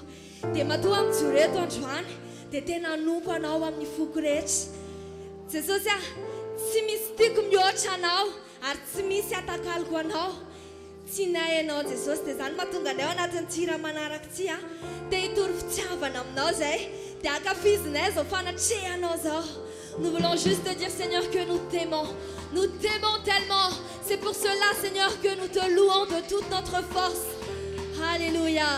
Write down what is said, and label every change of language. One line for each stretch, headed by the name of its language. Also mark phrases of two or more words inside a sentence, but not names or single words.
Malagasy: Dia matoa amin'ny joreto androany dia tena nompo anao amin'ny foko rehetra. Jesosy tsy misy tiako mihoatra anao ary tsy misy atakaloko anao. Tianay ianao Jesosy dia izany mahatonga anay ao anatin'ny tira manaraka ty dia hitory fitiavana aminao zay dia ankafizinay zao fanatrehanao zao.
French: Nous voulons juste te dire, Seigneur, que nous t'aimons. Nous t'aimons tellement. C'est pour cela, Seigneur, que nous te louons de toute notre force. Alléluia.